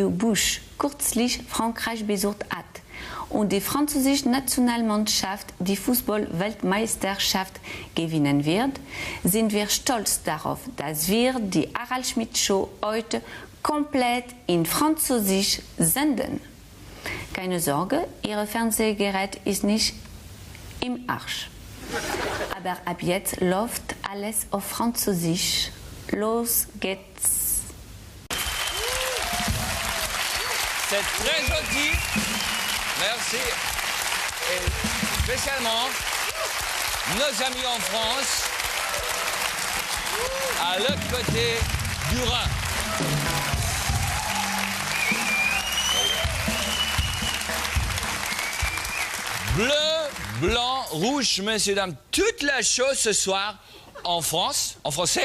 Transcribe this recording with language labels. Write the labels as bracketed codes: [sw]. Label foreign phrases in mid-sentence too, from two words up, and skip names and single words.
[de] Bush kürzlich Frankreich besucht hat und die französische Nationalmannschaft die Fußball-Weltmeisterschaft gewinnen wird, sind wir stolz darauf, dass wir die Harald Schmidt Show heute komplett in Französisch senden. Keine Sorge, Ihr Fernsehgerät ist nicht im Arsch. Aber ab jetzt läuft alles auf Französisch. Los geht's. [fr] C'est très gentil. Merci. Et spécialement nos amis en France, à l'autre côté du Rhin. Bleu, blanc, rouge, messieurs, dames, toute la chose ce soir en France, en français.